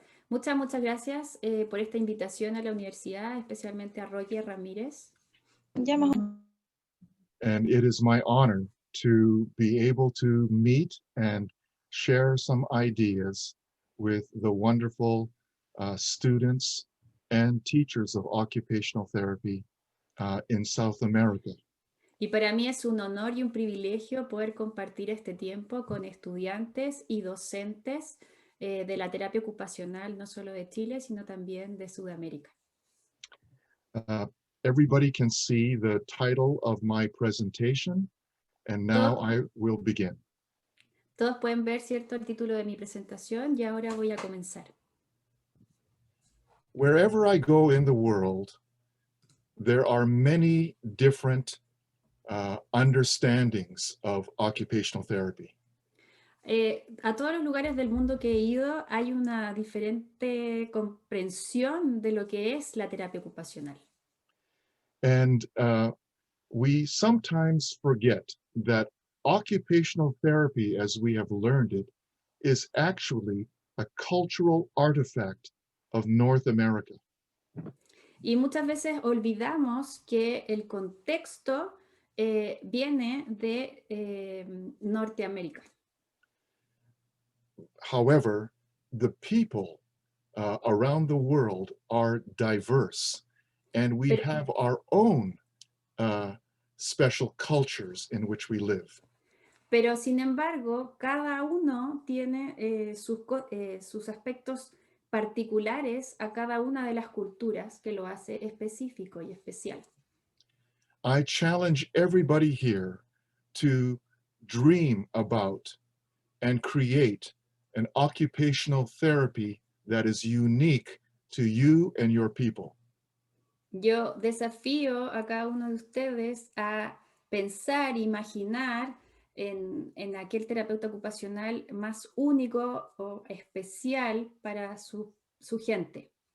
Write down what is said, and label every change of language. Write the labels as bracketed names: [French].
[Spanish] Muchas gracias por esta invitación a la universidad, especialmente a Roger Ramírez. [English] And it is my honor to be able to meet and share some ideas with the wonderful students and teachers of occupational therapy in South America. [Spanish] Y para mí es un honor y un privilegio poder compartir este tiempo con estudiantes y docentes de la terapia ocupacional, no solo de Chile, sino también de Sudamérica. [English] Everybody can see the title of my presentation, and now I will begin. [Spanish] Todos pueden ver, ¿cierto?, el título de mi presentación, y ahora voy a comenzar. [English] Wherever I go in the world, there are many different understandings of occupational therapy. [Spanish] A todos los lugares del mundo que he ido hay una diferente comprensión de lo que es la terapia ocupacional. [English] And we sometimes forget that occupational therapy, as we have learned it, is actually a cultural artifact of North America. [Spanish] Y muchas veces olvidamos que el contexto viene de Norteamérica. [English] However, the people around the world are diverse, and we have our own special cultures in which we live. [Spanish] Pero sin embargo, cada uno tiene sus aspectos particulares a cada una de las culturas que lo hace específico y especial. [English] I challenge everybody here to dream about and create an occupational therapy that is unique to you and your people. [Spanish] Yo desafío a cada uno de ustedes a pensar, imaginar en aquel terapeuta ocupacional más único o especial para su gente.